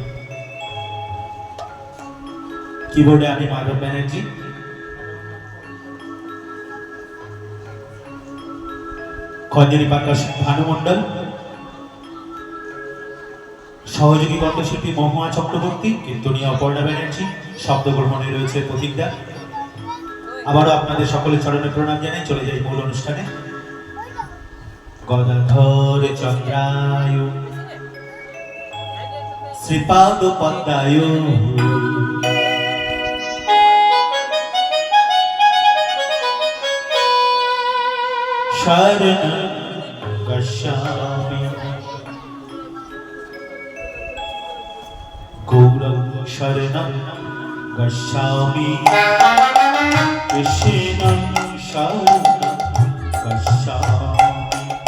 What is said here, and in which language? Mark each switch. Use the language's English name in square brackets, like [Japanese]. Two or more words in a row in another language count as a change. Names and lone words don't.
[Bangla] কিবোর্ডে আমি মাধব ব্যানার্জি, খঞ্জনী পাকা ভানু মণ্ডল, সহযোগী কণ্ঠশিল্পী মহুয়া চক্রবর্তী, কীর্তনীয় অপর্ণা ব্যানার্জি, শব্দ গ্রহণে রয়েছে প্রতীকদা। আবারও আপনাদের সকলের চরণে প্রণাম জানাই। চলে যাই মূল অনুষ্ঠানে। [Sanskrit] গদাধর চন্দ্রায় শ্রীপাদ পদ্মায় শরণং গচ্ছামি। গৌরং শরণং গচ্ছামি, কৃষ্ণং শরণং গচ্ছামি,